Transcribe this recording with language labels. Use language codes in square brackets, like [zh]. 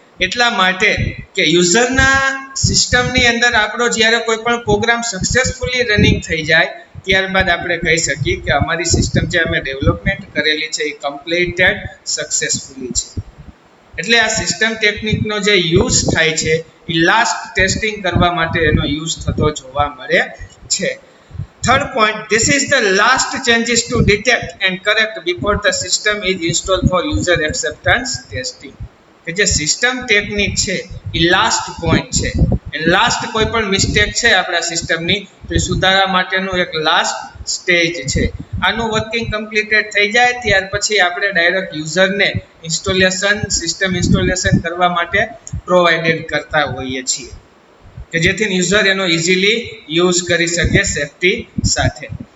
[gu] એટલા માટે કે યુઝરના સિસ્ટમની અંદર આપણો જ્યારે કોઈ પણ પ્રોગ્રામ સક્સેસફુલી રનિંગ થઈ જાય ત્યારબાદ આપણે કહી શકીએ કે અમારી સિસ્ટમ જે અમે ડેવલપમેન્ટ કરેલી છે એ કમ્પ્લીટેડ સક્સેસફુલી છે. એટલે આ સિસ્ટમ ટેકનિકનો જે યુઝ થાય છે એ લાસ્ટ ટેસ્ટિંગ કરવા માટે એનો યુઝ થતો જોવા મળે છે. [en] Third point, this is the last changes to detect and correct before the system is installed for user acceptance testing. [gu] કે જે સિસ્ટમ ટેકનિક છે એ લાસ્ટ પોઈન્ટ છે, એ લાસ્ટ કોઈ પણ મિસ્ટેક છે આપણા સિસ્ટમની તો એ સુધારા માટેનું એક લાસ્ટ સ્ટેજ છે. આનું વર્કિંગ કમ્પ્લીટેડ થઈ જાય ત્યાર પછી આપણે ડાયરેક્ટ યુઝરને ઇન્સ્ટોલેશન, સિસ્ટમ ઇન્સ્ટોલેશન કરવા માટે પ્રોવાઇડેડ કરતા હોઈએ છીએ કે જેથી યુઝર એનો ઇઝીલી યુઝ કરી શકે સેફટી સાથે.